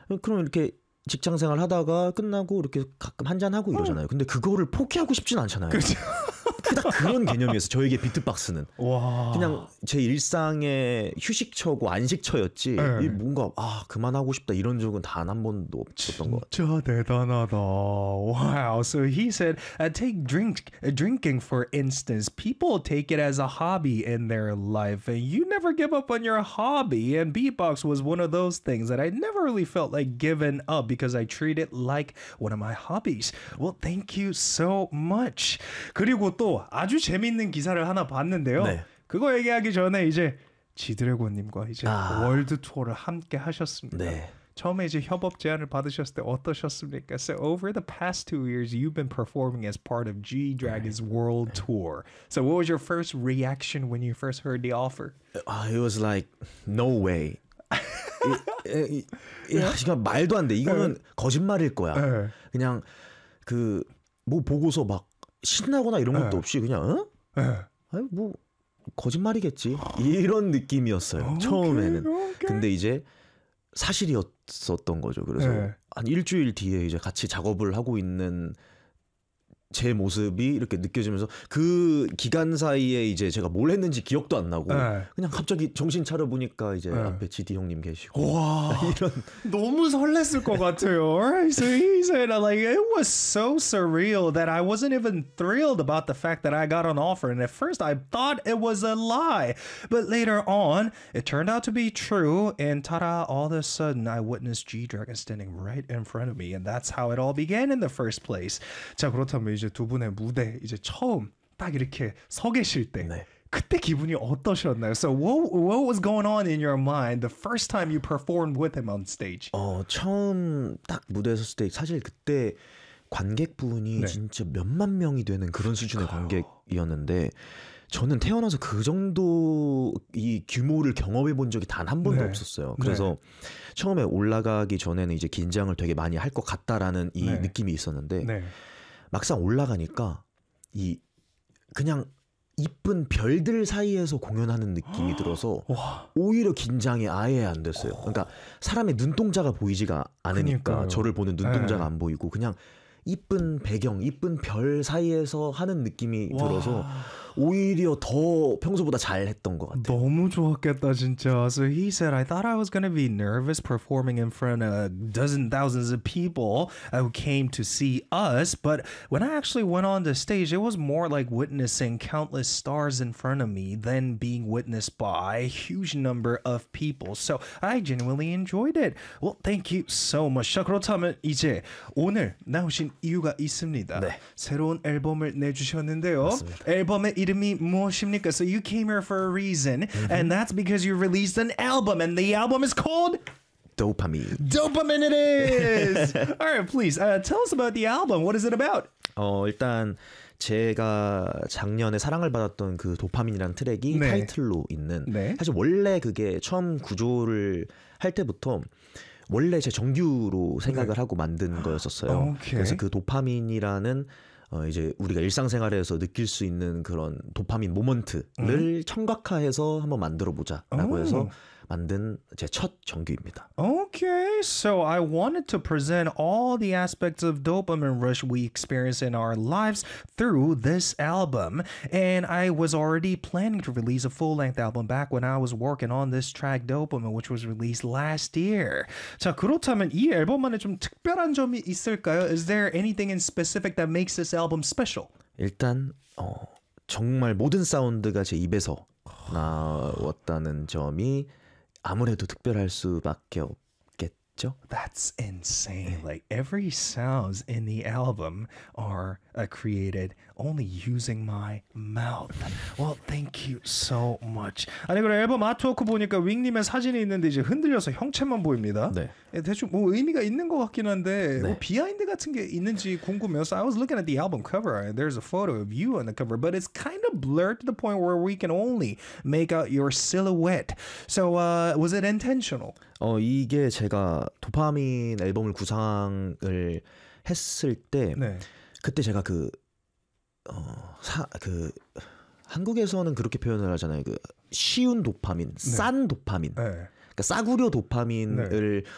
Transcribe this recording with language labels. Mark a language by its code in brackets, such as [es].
[ko] 그럼 이렇게 직장 생활 하다가 끝나고 이렇게 가끔 한잔 하고 이러잖아요. 근데 그거를 포기하고 싶진 않잖아요. 딱 그런 개념이었어. 저에게 비트박스는 와. 그냥 제 일상의 휴식처고 안식처였지. 네. 뭔가 아 그만하고 싶다 이런 적은 단 한 번도 없었던 것 같아요. 진짜 대단하다. Wow. [en] So he said, drinking for instance, people take it as a hobby in their life, and you never give up on your hobby. And beatbox was one of those things that I never really felt like giving up because I treat it like one of my hobbies. Well, thank you so much. [ko] 그리고 또 아주 재밌는 기사를 하나 봤는데요. 네. 그거 얘기하기 전에 이제 지드래곤님과 이제 월드 투어를 함께 하셨습니다. 네. 처음에 이제 협업 제안을 받으셨을 때 어떠셨습니까? [en] So over the past 2 years, you've been performing as part of G-Dragon's 네. world 네. tour. So what was your first reaction when you first heard the offer? It was like, no way. [ko] 이거 말도 안 돼. 이거는 거짓말일 거야. 그냥 그 뭐 보고서 막 신나거나 이런 것도 없이 그냥 아니 뭐 거짓말이겠지 이런 느낌이었어요. 처음에는 근데 이제 사실이었었던 거죠. 그래서 한 일주일 뒤에 이제 같이 작업을 하고 있는 제 모습이 이렇게 느껴지면서 그 기간 사이에 이제 제가 뭘 했는지 기억도 안 나고 네. 그냥 갑자기 정신 차려 보니까 이제 네. 앞에 GD 형님 계시고 와 이런 너무 설렜을 것 같아요. [en] So he said like it was so surreal that I wasn't even thrilled about the fact that I got an offer. And at first I thought it was a lie, but later on it turned out to be true. And ta-da! All of a sudden I witnessed G Dragon standing right in front of me, and that's how it all began in the first place. [ko] 자 그렇다면 이제 두 분의 무대 이제 처음 딱 이렇게 서 계실 때 네. 그때 기분이 어떠셨나요? [en] So what was going on in your mind the first time you performed with him on stage? [ko] 처음 딱 무대에 섰을 때 사실 그때 관객분이 네. 진짜 몇만 명이 되는 그런 수준의 관객이었는데 저는 태어나서 그 정도 이 규모를 경험해 본 적이 단 한 번도 네. 없었어요. 그래서 네. 처음에 올라가기 전에는 이제 긴장을 되게 많이 할 것 같다라는 이 네. 느낌이 있었는데 네. 막상 올라가니까 이 그냥 이쁜 별들 사이에서 공연하는 느낌이 들어서 오히려 긴장이 아예 안 됐어요. 그러니까 사람의 눈동자가 보이지가 않으니까 그러니까요. 저를 보는 눈동자가 안 보이고 그냥 이쁜 배경, 이쁜 별 사이에서 하는 느낌이 들어서 오히려 더 평소보다 잘했던 것 같아요. 너무 좋았겠다 진짜. [en] So he said, I thought I was gonna be nervous performing in front of dozens, thousands of people who came to see us. But when I actually went on the stage, it was more like witnessing countless stars in front of me than being witnessed by a huge number of people. So I genuinely enjoyed it. Well, thank you so much. [ko] 자, 그렇다면 이제 오늘 나오신 이유가 있습니다. 네. 새로운 앨범을 내주셨는데요. 맞습니다. 앨범의 이름이 무엇입니까? [en] So you came here for a reason, mm-hmm. and that's because you released an album, and the album is called Dopamine. Dopamine it is. All right, please tell us about the album. What is it about? [ko] 일단 제가 작년에 사랑을 받았던 그 도파민이라는 트랙이 네. 타이틀로 있는. 네. 사실 원래 그게 처음 구조를 할 때부터 원래 제 정규로 생각을 네. 하고 만든 거였었어요. [en] Okay. [ko] 그래서 그 도파민이라는 이제 우리가 일상생활에서 느낄 수 있는 그런 도파민 모먼트를 청각화해서 한번 만들어보자 라고 해서 만든 제 첫 정규입니다. [en] Okay, so I wanted to present all the aspects of dopamine rush we experience in our lives through this album. And I was already planning to release a full-length album back when I was working on this track Dopamine, which was released last year. [ko] 자, 그렇다면 이 앨범 안에 좀 특별한 점이 있을까요? [en] Is there anything in specific that makes this album special? [ko] 일단 정말 모든 사운드가 제 입에서 나왔다는 점이 아무래도 특별할 수밖에 없겠죠? [en] That's insane. Like every sounds in the album are created only using my mouth. Well, thank you so much. [ko] 아니 그래 앨범 아트워크 보니까 윙님의 사진이 있는데 이제 흔들려서 형체만 보입니다. 네. 대충 뭐 의미가 있는 것 같긴 한데 네. 뭐 비하인드 같은 게 있는지 궁금해요. [en] So I was looking at the album cover and there's a photo of you on the cover, but it's kind of blurred to the point where we can only make out your silhouette. So was it intentional? [ko] 이게 제가 도파민 앨범을 구상을 했을 때 네. 그때 제가 그 그 한국에서는 그렇게 표현을 하잖아요. 그 쉬운 도파민, 네. 싼 도파민. 네. 그 싸구려 도파민을 네.